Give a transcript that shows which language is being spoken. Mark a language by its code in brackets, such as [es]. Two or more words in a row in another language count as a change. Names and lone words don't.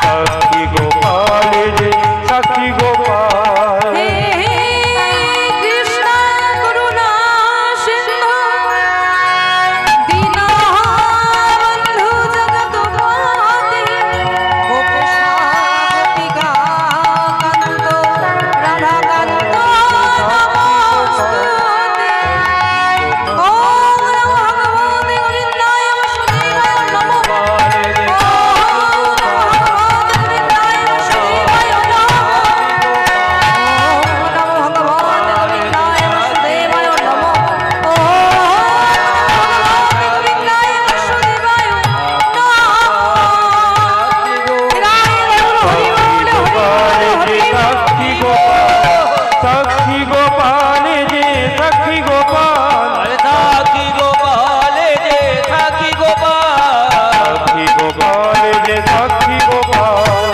[bn] সাক্ষী গোপাল যে সাক্ষী গোপাল। [sa] হে কৃষ্ণ করুণা সিন্ধু দীনবন্ধু জগৎপতে গোপীকা কান্ত রাধাকান্ত নমস্তুতে। ওম নমো ভগবতে গোবিন্দায় বাসুদেবায় নমঃ। ওম নমো ভগবতে গোবিন্দায় বাসুদেবায় নমঃ। ওম নমো ভগবতে গোবিন্দায় বাসুদেবায় নমঃ। ওম নমো ভগবতে গোবিন্দায় বাসুদেবায় নমঃ। [bn] রায় গৌর হরি বল, হরি বল, হরি বল। সাক্ষী গোপাল যে সাক্ষী গোপাল, সাক্ষী গোপাল যে সাক্ষী গোপাল, সাক্ষী গোপাল যে সাক্ষী গোপাল,